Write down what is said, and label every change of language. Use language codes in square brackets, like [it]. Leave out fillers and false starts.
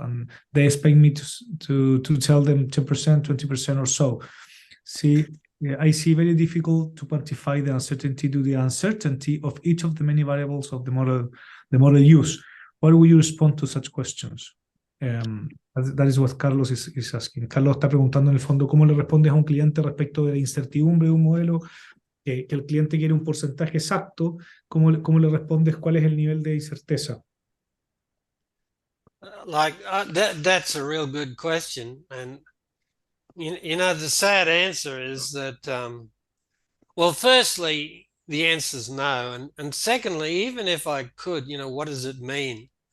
[en] And they expect me to tell them 10%, 20% or so. See, I see very difficult to quantify the uncertainty due to the uncertainty of each of the many variables of the model use. What will you respond to such questions? That is what Carlos is asking. [es] Carlos está preguntando en el fondo cómo le respondes a un cliente respecto de la incertidumbre de un modelo, que el cliente quiere un porcentaje exacto, ¿cómo le respondes cuál es el nivel de incerteza? [en] That's a real good question. And you know, the sad answer is that, well, firstly, the answer is no. And secondly, even if I could, you know, what does it mean?